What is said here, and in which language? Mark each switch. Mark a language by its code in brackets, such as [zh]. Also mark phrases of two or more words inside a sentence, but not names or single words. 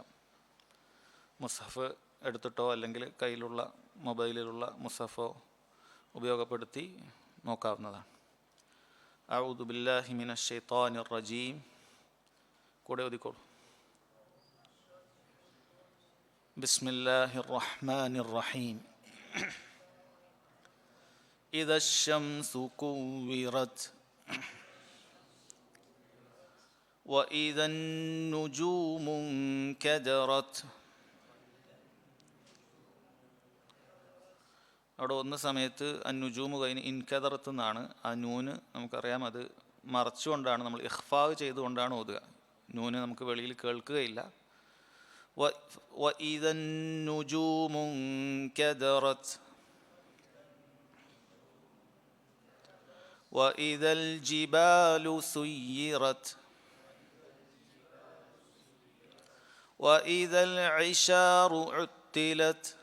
[ml] മുസ്ഹഫ് എടുത്തിട്ടോ അല്ലെങ്കിൽ കയ്യിലുള്ള മൊബൈലിലുള്ള മുസ്ഹഫോ ഉപയോഗപ്പെടുത്തി നോക്കാവുന്നതാണ്. [ar] أعوذ بالله من الشيطان الرجيم. [ml] കൂടെ ഓതിക്കോളൂ. [ar] بسم الله الرحمن الرحيم. إذا الشمس كورت وإذا النجوم انكدرت. [ml] അവിടെ വന്ന സമയത്ത് അന്നുജൂമ് കഴിഞ്ഞ് ഇൻകദറത്ത് എന്നാണ്. ആ നൂന് നമുക്കറിയാം, അത് മറച്ചുകൊണ്ടാണ്, നമ്മൾ ഇഖ്ഫാ ചെയ്തുകൊണ്ടാണ് ഓതുക. നൂന് നമുക്ക് വെളിയിൽ കേൾക്കുകയില്ല. [ar] وإذا النجوم انكدرت وإذا الجبال سيرت وإذا العشار عطلت